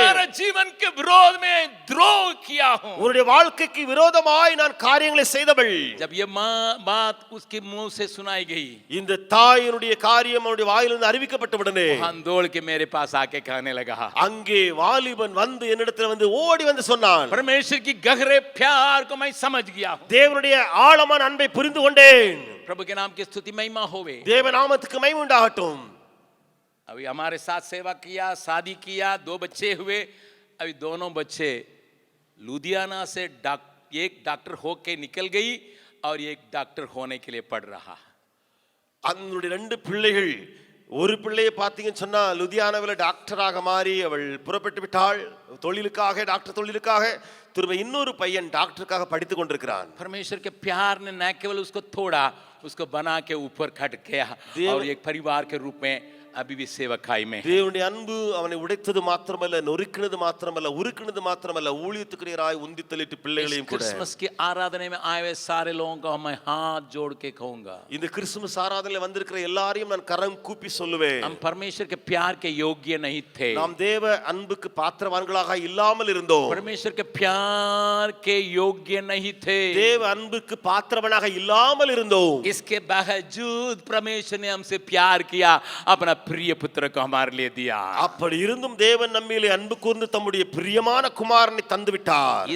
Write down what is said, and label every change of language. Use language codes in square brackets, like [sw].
[hi] तुम्हारे जीवन के विरोध में द्रोह किया हूँ। [ta] உன்னுடைய வாழ்க்கைக்கு விரோதமாய் நான் காரியங்களை செய்தவள். [hi] जब ये बात उसके मुंह से सुनाई गई, [ta] இந்த தாயினுடைய காரியம் அவனுடைய வாயிலிருந்து அறிவிக்கப்பட்ட உடனே [hi] वहां दौड़ के मेरे पास आके कहने लगा, [ta] அங்கே வாலிபன் வந்து என்னிடத்தில் வந்து ஓடி வந்து சொன்னான், [hi] परमेश्वर की गहरे प्यार को मैं समझ गया हूं। [ta] தேவனுடைய ஆழமான அன்பை புரிந்து கொண்டேன். [hi] प्रभु के नाम की स्तुति महिमा होवे। [ta] தேவ நாமத்துக்கு மகிமை உண்டாகட்டும். [hi] अभी हमारे साथ सेवा किया, शादी किया, 2 बच्चे हुए। अभी दोनों बच्चे लुधियाना से एक डॉक्टर होके निकल गई और एक डॉक्टर होने के लिए पढ़ रहा। [ta] அவனுடைய 2 பிள்ளைகள், ஒரு பிள்ளையை பார்த்தீங்கன்னு சொன்னா லுதியானாவில் டாக்டராக மாறி அவள் புறப்பட்டு விட்டாள் தொழிலுக்காக, டாக்டர் தொழிலுக்காக. திரும்ப இன்னொரு பையன் டாக்டருக்காக படித்துக் கொண்டிருக்கிறான். [hi] परमेश्वर के प्यार ने न केवल उसको थोड़ा, उसको बना के ऊपर खट गया और एक परिवार के रूप में अभी भी सेवकाई में है। [ta] தேவனுடைய அன்பு அவனை உடைத்தது மாத்திரமல்ல, நொறுக்கினது மாத்திரமல்ல, உருக்கினது மாத்திரமல்ல, ஊழியத்துக்கு நேராய் உந்தி தள்ளிட்டு பிள்ளைகளையும் கூட. [hi] क्रिसमस की आराधना में आए हुए सारे लोगों को मैं हाथ जोड़ के कहूंगा, [ta] இந்த கிறிஸ்துமஸ் ஆராதனையில வந்திருக்கிற எல்லாரையும் நான் கரம் கூப்பி சொல்லுவேன், [hi] हम परमेश्वर के प्यार के योग्य नहीं थे, [ta] நாம் தேவ அன்புக்கு பாத்திரவான்களாக இல்லாமல் இருந்தோம், [hi] परमेश्वर के प्यार के योग्य नहीं थे, [ta] தேவ அன்புக்கு பாத்திரவானாக இல்லாமல் இருந்தோம். [hi] इसके बावजूद परमेश्वर ने हमसे प्यार किया, अपना प्रिय पुत्र को हमारे लिए दिया। [ta] அப்படி இருந்தும் தேவன் நம்மிலே அன்பு கூர்ந்து தம்முடைய பிரியமான குமாரனை தந்து விட்டார்.